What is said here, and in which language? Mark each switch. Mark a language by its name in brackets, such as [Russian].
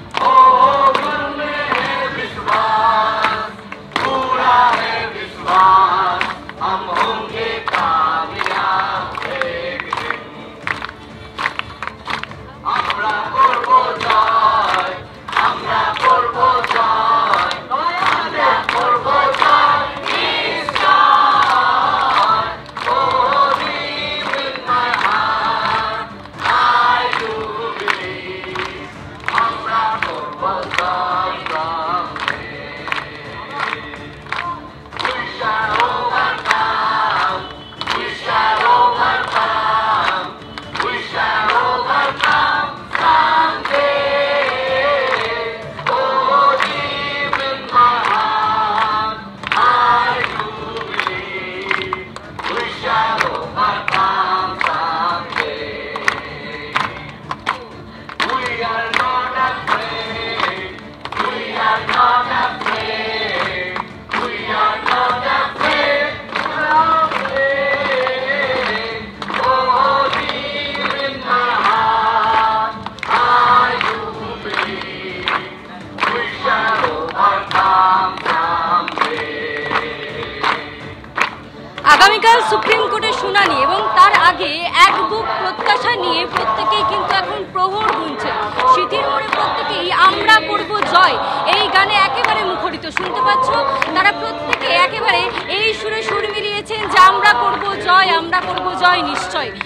[Hindi] ओ मन में है विश्वास, पूरा है विश्वास, हम होंगे कामयाब एक दिन। [Bangla] আমরা করব জয়, আমরা করব জয়, আমরা করব জয় নিশ্চয়। [English] Oh, deep in my heart, I do believe, [Bangla] আমরা করব জয় [English] someday. We shall overcome, we shall overcome, we shall overcome someday. Oh, deep in my heart, I do believe, we shall overcome someday. We are not afraid, we are not afraid, we are not afraid someday. Oh, deep in my heart, I do believe, we shall overcome someday. [Bangla] আগামীকাল supreme কোর্টের শুনানি এবং তার আগে এক বুক প্রত্যাশা নিয়ে প্রত্যেকেই কিন্তু এখন প্রহর গুনছে। সিথির মোড়ে প্রত্যেকেই আমরা করব জয় এই গানে একেবারে মুখরিত। শুনতে পাচ্ছ তারা প্রত্যেকে একেবারে এই সুরে সুর মিলিয়েছেন যে আমরা করব জয়, আমরা করব জয় নিশ্চয়।